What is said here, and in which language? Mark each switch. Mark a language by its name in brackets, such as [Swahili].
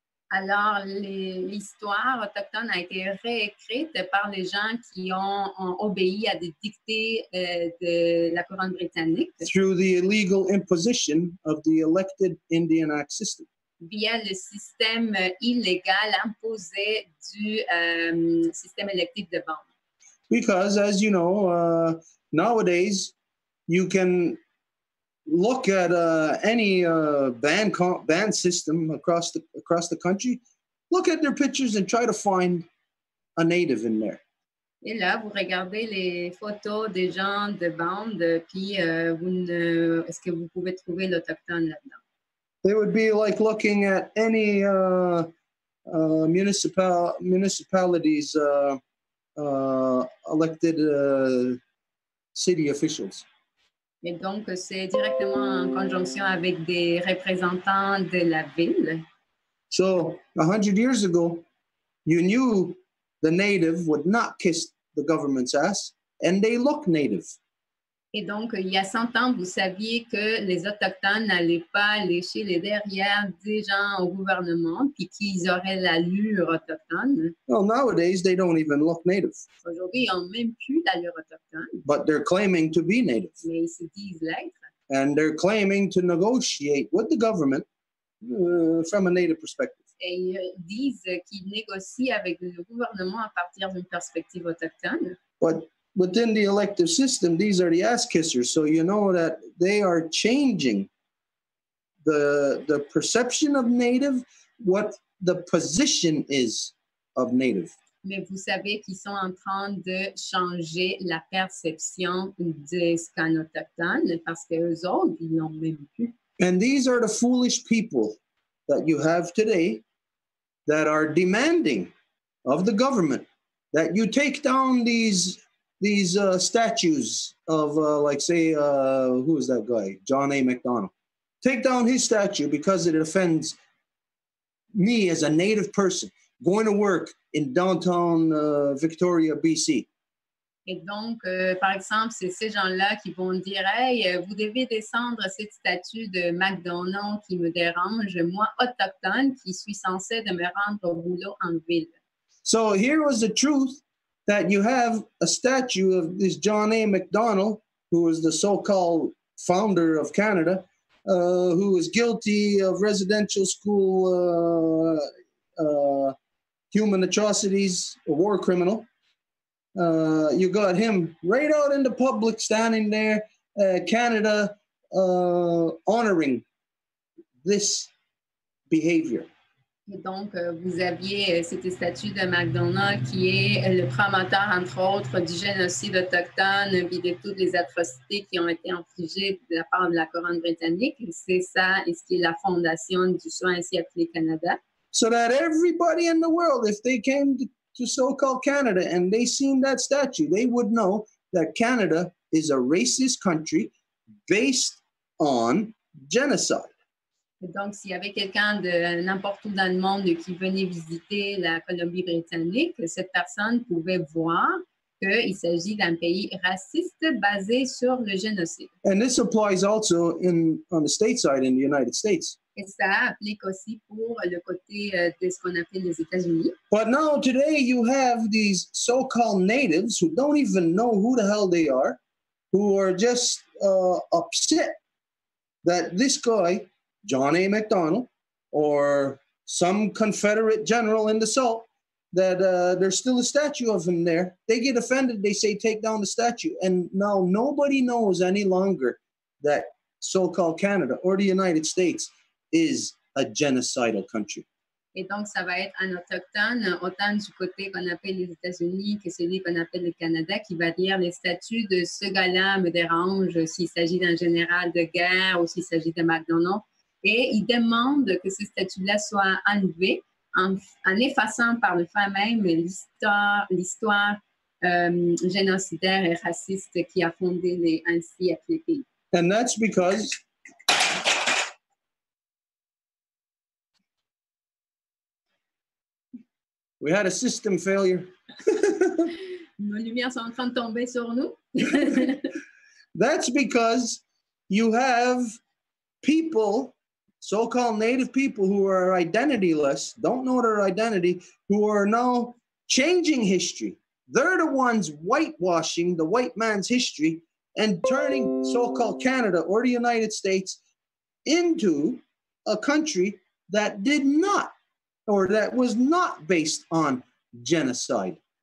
[French] Alors, l'histoire autochtone a été réécrite par les gens qui ont obéi à des dictées de la couronne britannique. [English] Through the illegal imposition of the elected Indian Act system. [French] Via le système illégal imposé du système électif de bande. [English] Because, as you know, nowadays, you can look at any band system across the country, look at their pictures and try to find a Native in there. [French] Et là, vous regardez les photos des gens de bande, puis est-ce que vous pouvez trouver l'Autochtone là-dedans? [English] It would be like looking at any municipalities elected city officials. [French] Et donc, c'est directement en conjonction avec des représentants de la ville. [English] So 100 years ago, you knew the native would not kiss the government's ass, and they look native. [French] Et donc, il y a 100 ans, vous saviez que les Autochtones n'allaient pas lécher les derrières des gens au gouvernement, puis qu'ils auraient l'allure autochtone. [English] Well, nowadays, they don't even look native. [French] Aujourd'hui, ils n'ont même plus l'allure autochtone. [English] But they're claiming to be native. [French] Mais ils se disent l'être. [English] And they're claiming to negotiate with the government from a native perspective. [French] Et ils disent qu'ils négocient avec le gouvernement à partir d'une perspective autochtone. [English] But within the elective system, these are the ass kissers. So you know that they are changing the perception of native, what the position is of native. [French] Mais vous savez qu'ils sont en train de changer la perception de ce qu'un autochtone, parce qu'eux autres, ils n'ont même plus. [English] And these are the foolish people that you have today that are demanding of the government that you take down these statues of, like, say, who is that guy? John A. MacDonald. Take down his statue because it offends me as a native person going to work in downtown Victoria, BC. [French] Et donc, par exemple, c'est ces gens-là qui vont dire « Hey, vous devez descendre cette statue de McDonald qui me dérange, moi, autochtone, qui suis censé de me rendre au boulot en ville. » [English] So here was the truth, that you have a statue of this John A. MacDonald, who was the so-called founder of Canada, who was guilty of residential school human atrocities, a war criminal. You got him right out in the public, standing there, Canada, honoring this behavior. [French] Et donc, vous aviez cette statue de McDonald qui est le promoteur, entre autres, du génocide autochtone et de toutes les atrocités qui ont été infligées de la part de la couronne britannique. C'est ça, et ce qui est la fondation du soin ainsi appelé Canada. [English] So that everybody in the world, if they came to so-called Canada and they seen that statue, they would know that Canada is a racist country based on genocide. [French] Et donc, s'il y avait quelqu'un de n'importe où dans le monde qui venait visiter la Colombie-Britannique, cette personne pouvait voir qu'il s'agit d'un pays raciste basé sur le génocide. [English] And this applies also on the state side in the United States. [French] Et ça applique aussi pour le côté de ce qu'on appelle les États-Unis. [English] But now today you have these so-called natives who don't even know who the hell they are, who are just upset that this guy, John A. MacDonald, or some Confederate general in the South, that there's still a statue of him there. They get offended. They say, take down the statue. And now nobody knows any longer that so-called Canada or the United States is a genocidal country. [French] Et donc, ça va être un autochtone, autant du côté qu'on appelle les États-Unis que celui qu'on appelle le Canada, qui va dire les statuts de ce gars-là me dérangent s'il s'agit d'un général de guerre ou s'il s'agit de McDonald. Et il demande que ces statuts-là soient enlevés en effaçant par le fait même l'histoire génocidaire et raciste qui a fondé les ainsi appelés pays. [English] And that's because we had a system failure. [French] Nos lumières sont en train de tomber sur nous. [English] That's because you have people, so-called native people who are identityless, don't know their identity, who are now changing history. They're the ones whitewashing the white man's history and turning so-called Canada or the United States into a country that did not, or that was not based on genocide.